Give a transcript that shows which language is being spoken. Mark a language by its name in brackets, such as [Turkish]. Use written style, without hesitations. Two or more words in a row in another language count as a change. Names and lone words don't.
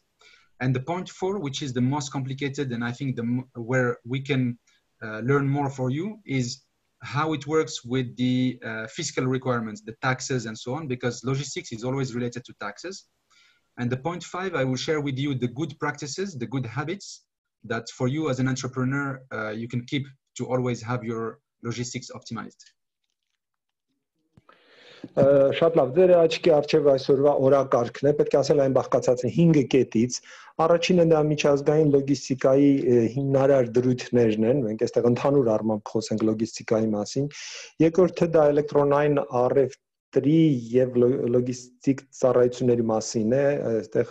[English] And the point 4, which is the most complicated and I think where we can learn more for you, is how it works with the fiscal requirements, the taxes and so on, because logistics is always related to taxes. And the point 5, I will share with you the good practices, the good habits that for you as an entrepreneur, you can keep to always have your logistics optimized. [Armenian] Շատ լավ, ձեր աչքի առջև այսօրվա օրակարգն է, պետք է ասել այն բաղկացած է 5 կետից։ Առաջինը դա միջազգային լոգիստիկայի հիմնարար դրույթներն են, մենք այստեղ ընդհանուր առմամբ խոսենք լոգիստիկայի մասին։ Երկրորդը դա էլեկտրոնային առևտրի եւ լոգիստիկ ծառայությունների մասին է, այստեղ